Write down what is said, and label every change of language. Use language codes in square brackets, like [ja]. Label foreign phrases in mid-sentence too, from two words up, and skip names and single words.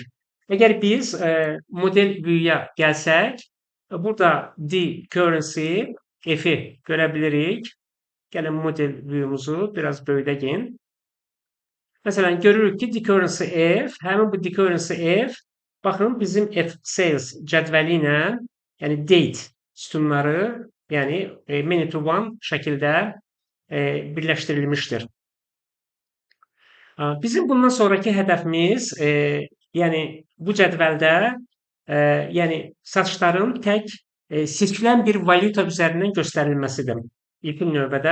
[az] Əgər biz [en] model view-ya [az] gəlsək, burada D-Currency F-i görə bilirik. Gəlin [en] model view-muzu [az] biraz böyüdək. Məsələn, görürük ki, D-Currency F, həmin bu D-Currency F, baxın bizim F-Sales cədvəli ilə, yəni date sütunları Yəni [en] many to one [az] şəkildə birləşdirilmişdir. Bizim bundan sonraki hədəfimiz, yəni bu cədvəldə, yəni satışların tək seçilən bir valyuta üzərindən göstərilməsidir ilkin növbədə.